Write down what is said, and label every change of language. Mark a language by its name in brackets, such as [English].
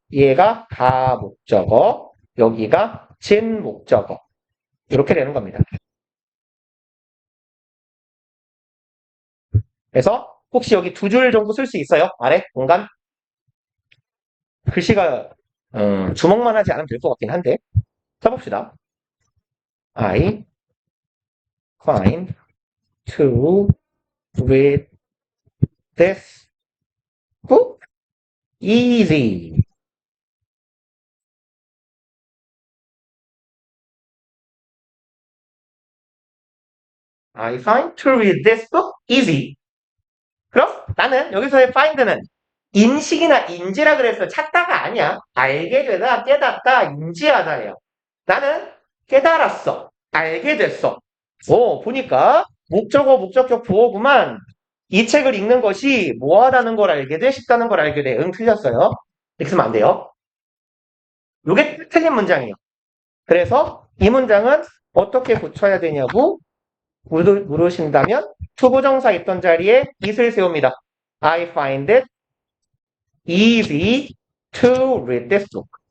[Korean] 얘가 가목적어, 여기가 진목적어 이렇게 되는 겁니다. 그래서 혹시 여기 2줄 정도 쓸 수 있어요? 아래 공간? 글씨가 주먹만 하지 않으면 될 것 같긴 한데 써봅시다. [English] I find to read this book easy. I find to read this book easy. [Korean] 그럼 나는 여기서의 find는 인식이나 인지라 그랬어. 찾다가 아니야. 알게 되다, 깨닫다, 인지하다예요. 나는 깨달았어. 알게 됐어. 보니까 목적어, 목적격, 보어구만. 이 책을 읽는 것이 뭐하다는 걸 알게 돼? 쉽다는 걸 알게 돼. 틀렸어요. 이렇게 쓰면 안 돼요. 이게 틀린 문장이에요. 그래서 이 문장은 어떻게 고쳐야 되냐고 물으신다면 투부정사 있던 자리에 it을 세웁니다. [English] I find it easy to read this book.